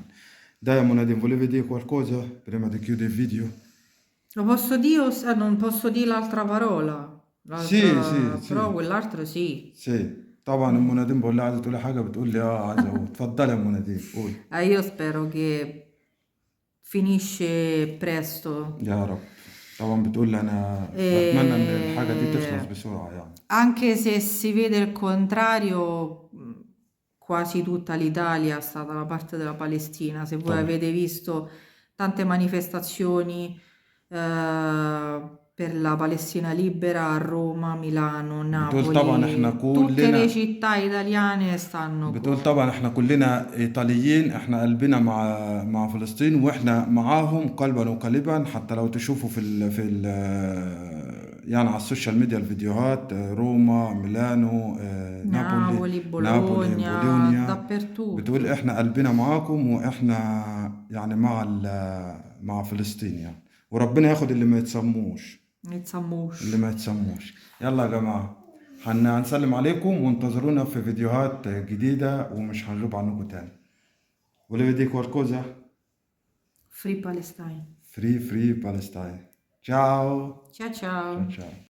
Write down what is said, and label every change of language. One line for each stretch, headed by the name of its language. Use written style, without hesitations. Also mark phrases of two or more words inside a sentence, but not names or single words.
Arabic: ده يا منادي
Italian: volevi dire qualcosa prima di chiudere il video? Lo posso dire o non posso dire l'altra parola? sì sì Però quell'altro sì.
Arabic: sì طبعا ام نادين بقول لها عايزه تقولي حاجه، بتقول لي عايزه اقول. اتفضلي يا ام نادين قولي.
Italian: Io spero che finisce presto.
Arabic: يا رب. طبعا بتقول لي انا بتمنى ان الحاجه دي تخلص بسرعه يعني.
Italian: Anche se si vede il contrario, quasi tutta l'Italia sta dalla parte della Palestina. Se voi طبعا avete visto tante manifestazioni per la Palestina libera a Roma, Milano,
Arabic: بتقول طبعا احنا
Italian: Napoli, tutte le كلنا città italiane stanno
Arabic: بتقول طبعا احنا كلنا ايطاليين، احنا قلبنا مع فلسطين، واحنا معاهم قلبا وقالبا. حتى لو تشوفوا في ال يعني على السوشيال ميديا الفيديوهات، روما، ميلانو، نابولي، Napoli, بولونيا.
Italian: Bologna, dappertutto.
Arabic: بتقول احنا قلبنا معاكم، واحنا يعني مع فلسطين يعني، وربنا ياخد اللي ما يتسموش. اللي ما يتسموش. يلا يا جماعة هنسلم عليكم، وانتظرونا في فيديوهات جديدة، ومش هنغيب عنكم تاني.
Italian: volevi dire qualcosa?
English: Free Palestine. Free Palestine.
Italian: Ciao. Ciao ciao. Ciao ciao.